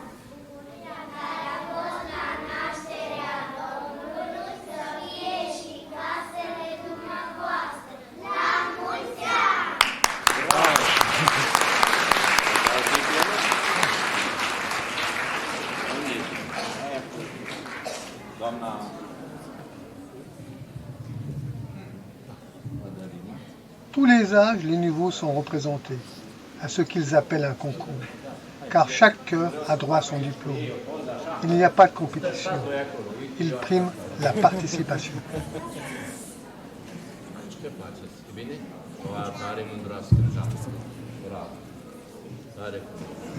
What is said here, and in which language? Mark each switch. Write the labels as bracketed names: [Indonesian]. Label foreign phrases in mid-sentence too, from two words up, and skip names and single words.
[Romanian] Care a fost la nașterea Domnului, să fie și casele dumneavoastră. La mulți ani! Doamna [French] Tous les âges, les niveaux sont représentés, à ce qu'ils appellent un concours, car chaque chœur a droit à son diplôme. Il n'y a pas de compétition, il prime la participation. [Romanian] ce faceți? E bine? O tare mândroasă scrâșată. Bravo. Tare frumos.